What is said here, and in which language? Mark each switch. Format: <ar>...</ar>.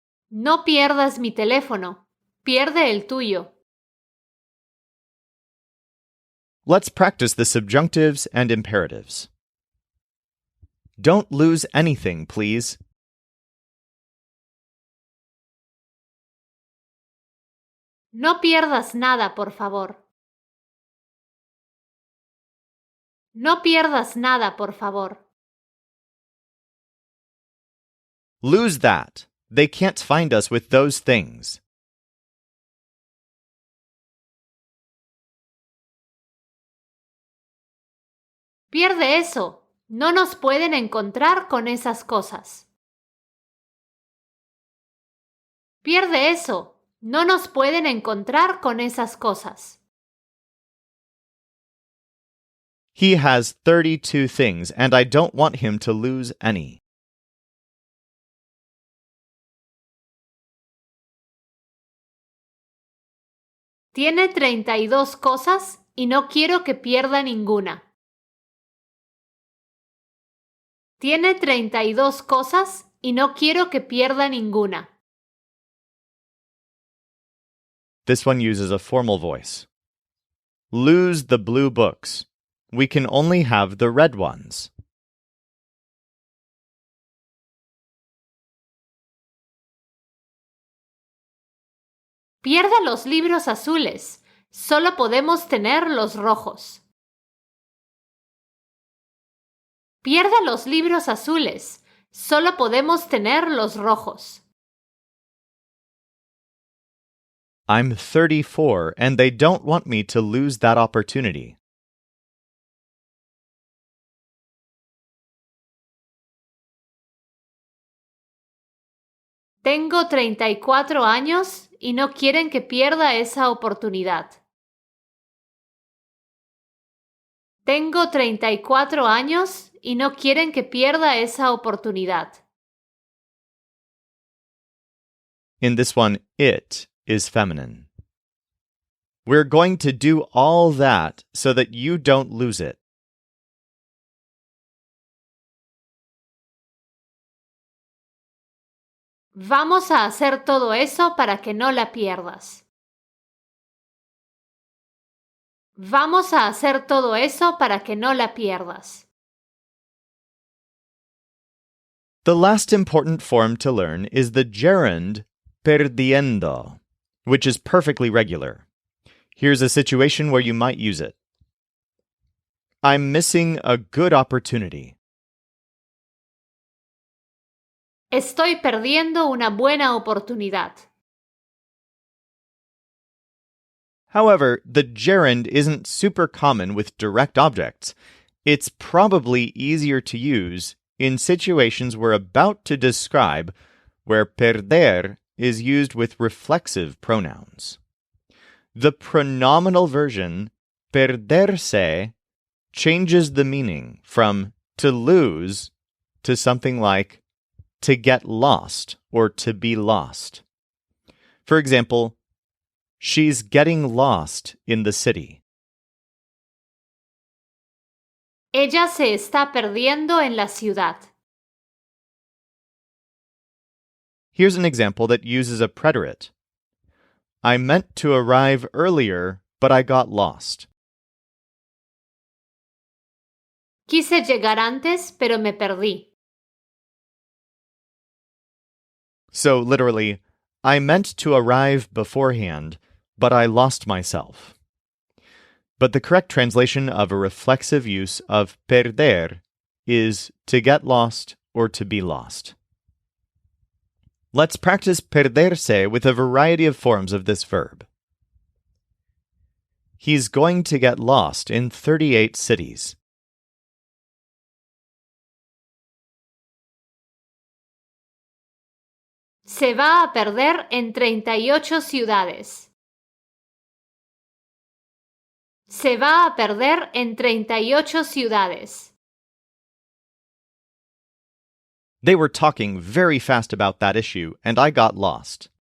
<es>No pierdas mi teléfono. Pierde el tuyo.</es> <en>Let's practice the subjunctives and imperatives. Don't lose anything, please.</en> <es>No pierdas nada, por favor. No pierdas nada, por favor.</es> <en>Lose that. They can't find us with those things.</en> <es>Pierde eso. No nos pueden encontrar con esas cosas. Pierde eso. No nos pueden encontrar con esas cosas.</es> <en>He has 32 things, and I don't want him to lose any.</en> <es>Tiene 32 cosas y no quiero que pierda ninguna. Tiene 32 cosas y no quiero que pierda ninguna.</es> <en>This one uses a formal voice. Lose the blue books. We can only have the red ones.</en> <es>Pierda los libros azules. Solo podemos tener los rojos. Pierda los libros azules. Solo podemos tener los rojos.</es> <en>I'm 34, and they don't want me to lose that opportunity.</en> <es>Tengo 34 años y no quieren que pierda esa oportunidad. Tengo 34 años y no quieren que pierda esa oportunidad.</es> <en>In this one, it is feminine. We're going to do all that so that you don't lose it.</en> <es>Vamos a hacer todo eso para que no la pierdas. Vamos a hacer todo eso para que no la pierdas.</es> <en>The last important form to learn is the gerund perdiendo, which is perfectly regular. Here's a situation where you might use it. I'm missing a good opportunity.</en> <es>Estoy perdiendo una buena oportunidad.</es> <en>However, the gerund isn't super common with direct objects. It's probably easier to use in situations we're about to describe where perder is used with reflexive pronouns. The pronominal version, perderse, changes the meaning from to lose to something like to get lost or to be lost. For example, she's getting lost in the city.</en> <es>Ella se está perdiendo en la ciudad.</es> <en>Here's an example that uses a preterite. I meant to arrive earlier, but I got lost.</en> <es>Quise llegar antes, pero me perdí.</es> <en>So literally, I meant to arrive beforehand, but I lost myself. But the correct translation of a reflexive use of perder is to get lost or to be lost. Let's practice perderse with a variety of forms of this verb. He's going to get lost in 38 cities.</en> <es>Se va a perder en 38 ciudades. Se va a perder en 38 ciudades.</es> <en>They were talking very fast about that issue, and I got lost.</en>